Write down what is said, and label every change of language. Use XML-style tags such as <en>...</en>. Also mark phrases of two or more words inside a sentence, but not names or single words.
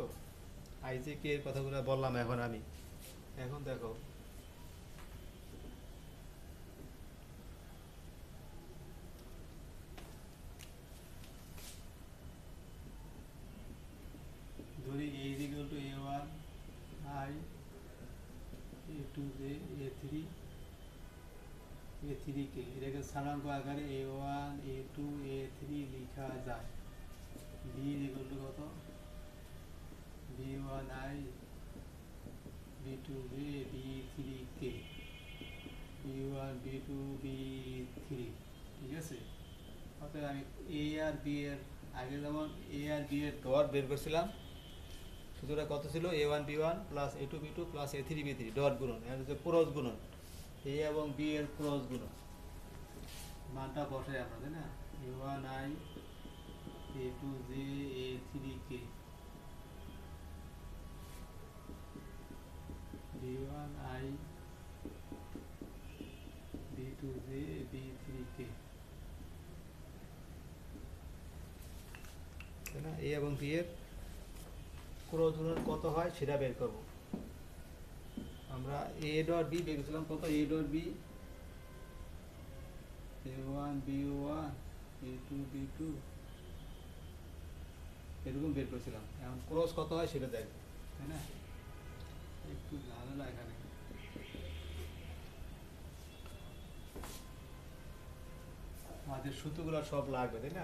<bn>আই যে কে এর কথাগুলো বললাম এখন আমি, এখন দেখো ধরি</bn> <en>a is equal to a1 i, a2 j, a3 k,</en> <bn>এটাকে স্থানাঙ্ক আকারে a1 a2 a3 লেখা যায়।</bn> <en>b is equal to</en> <bn>কত,</bn> <en>b1 i, b2 j, b3 k,</en> <bn>b1 b2 b3, ঠিক আছে। অর্থাৎ আমি এ আর বি এর, আগে যেমন এ আর বি এর ডট বের করছিলাম, সূত্রটা কত ছিল,</bn> <en>a1 b1 plus a2 b2 plus a3 b3</en> <bn>ডট গুণন, এটা হচ্ছে ক্রস গুণন, এ এবং বি এর ক্রস গুণন, মানটা বসাই আমরা, তাই না,</bn> <en>a1 i, a2 j, a3 k, b1 i, b2 j, b3 k,</en> <bn>তাই না, এ এবং বি এর ক্রস গুণন কত হয় সেটা বের করব আমরা।</bn> <en>a dot b</en> <bn>বের করেছিলাম কত,</bn> <en>a dot b</en> <bn>a1 b1 a2 b2 এরকম বের করেছিলাম, এখন ক্রস কত হয় সেটা দেখব, তাই না। একটু ঝামেলা এখানে, আমাদের সূত্রগুলো সব লাগবে, তাই না।</bn>